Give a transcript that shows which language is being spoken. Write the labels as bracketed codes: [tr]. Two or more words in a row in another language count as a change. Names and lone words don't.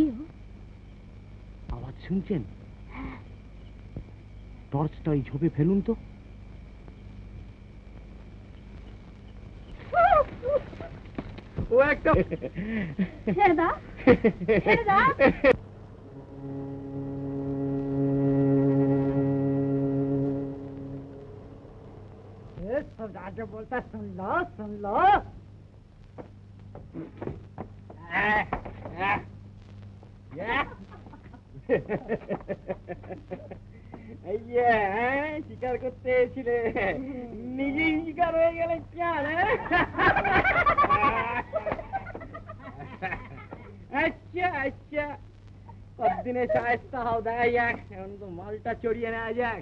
[bn] আওয়াজ শুনছেন? টর্চটা ওই ঝোপে ফেলুন তো। ও একটা ছেড়ে দাও, ছেড়ে দাও। [hi] राजा बोलता सुन लो सुन लो। [bn] শিকার করতে এসেছিলে, নিজেই শিকার হয়ে গেলে কেন? আচ্ছা আচ্ছা, কতদিনে সাহেস্তা হও দেখা যাক, এখন তো মালটা চড়িয়ে নেওয়া যাক।